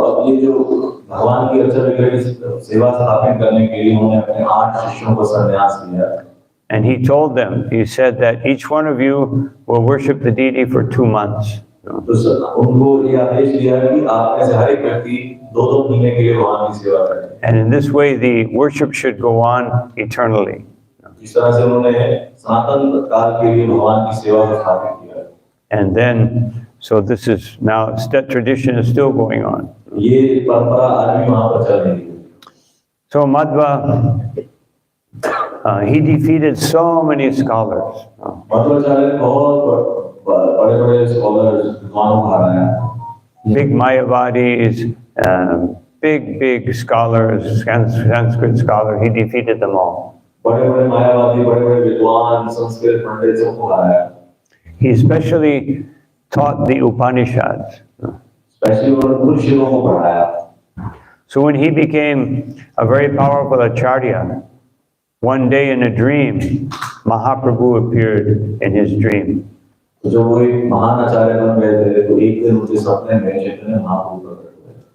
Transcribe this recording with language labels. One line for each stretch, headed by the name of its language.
Hindi: तो अब ये जो भगवान की अर्चना विग्रह की सेवा स्थापित करने के लिए उन्होंने अपने 8 शिष्यों को संन्यास दिया।
English: And he told them, he said that each one of you will worship the deity for 2 months.
Hindi: तो उनको ये आदेश दिया कि आप में से हर एक व्यक्ति 2-2 महीने के लिए भगवान की सेवा करें।
English: And in this way, the worship should go on eternally.
Hindi: इस तरह से उन्होंने सनातन काल के लिए भगवान की सेवा को स्थापित किया।
English: And then, so this is now, that tradition is still going on.
Hindi: ये परंपरा आज भी वहाँ पर चल रही है।
English: So Madhva, he defeated so many scholars.
Hindi: Madhvacharya ने बहुत बड़े-बड़े स्कॉलर्स विद्वानों को हराया।
English: Big Mayavadis, big scholars, Sanskrit scholars, he defeated them all.
Hindi: बड़े-बड़े मायावादी, बड़े-बड़े विद्वान, संस्कृत पंडित सबको हराया।
English: He especially taught the Upanishads.
Hindi: Specially उन्होंने ऋषियों को पढ़ाया।
English: So when he became a very powerful acharya, one day in a dream, Mahaprabhu appeared in his dream.
Hindi: तो जब वो एक महान आचार्य बन गए थे, तो एक दिन उनके सपने में चैतन्य महाप्रभु प्रकट हुए।